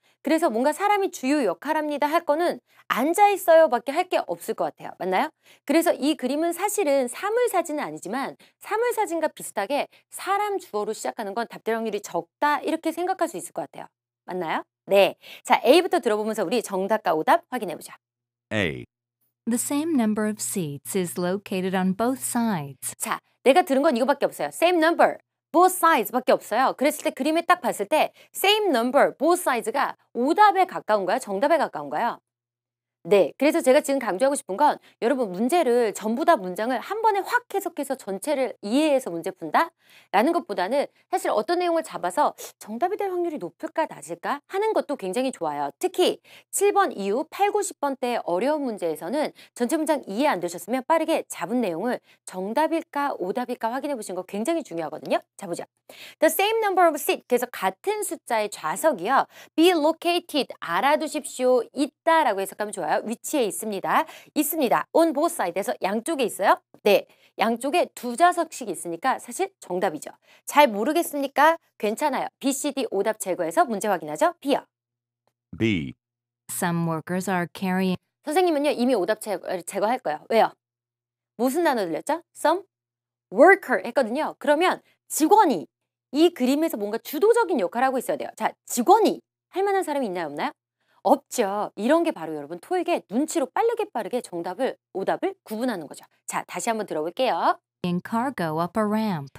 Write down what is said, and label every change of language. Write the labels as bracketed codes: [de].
[ko] 그래서 뭔가 사람이 주요 역할합니다 할 거는 앉아있어요 밖에 할 게 없을 것 같아요. 맞나요? 그래서 이 그림은 사실은 사물사진은 아니지만 사물사진과 비슷하게 사람 주어로 시작하는 건 답될 확률이 적다 이렇게 생각할 수 있을 것 같아요. 맞나요? 네. 자, A부터 들어보면서 우리 정답과 오답 확인해보자. A. [en] The same number of seats is located on both sides. [ko] 자, 내가 들은 건 이거밖에 없어요. Same number, both sides 밖에 없어요. 그랬을 때 그림에 딱 봤을 때 same number, both sides가 오답에 가까운가요? 정답에 가까운가요? 네, 그래서 제가 지금 강조하고 싶은 건 여러분 문제를 전부 다 문장을 한 번에 확 해석해서 전체를 이해해서 문제 푼다? 라는 것보다는 사실 어떤 내용을 잡아서 정답이 될 확률이 높을까 낮을까 하는 것도 굉장히 좋아요. 특히 7번 이후 8, 90번대 어려운 문제에서는 전체 문장 이해 안 되셨으면 빠르게 잡은 내용을 정답일까 오답일까 확인해 보시는 거 굉장히 중요하거든요. 자, 보자. The same number of seats, 그래서 같은 숫자의 좌석이요. be located, 알아두십시오. 있다라고 해석하면 좋아요. 위치에 있습니다. 있습니다. on both sides에서 양쪽에 있어요. 네, 양쪽에 두 좌석씩 있으니까 사실 정답이죠. 잘 모르겠습니까? 괜찮아요. B, C, D 오답 제거해서 문제 확인하죠. B요. B. [en] Some workers are carrying [ko] 선생님은요 이미 오답 제거할 거예요. 왜요? 무슨 단어 들렸죠? Some worker 했거든요. 그러면 직원이 이 그림에서 뭔가 주도적인 역할을 하고 있어야 돼요. 자, 직원이 할 만한 사람이 있나요? 없나요? 없죠. 이런 게 바로 여러분 토익의 눈치로 빠르게 정답을 오답을 구분하는 거죠. 자, 다시 한번 들어볼게요. [en] cargo up a ramp.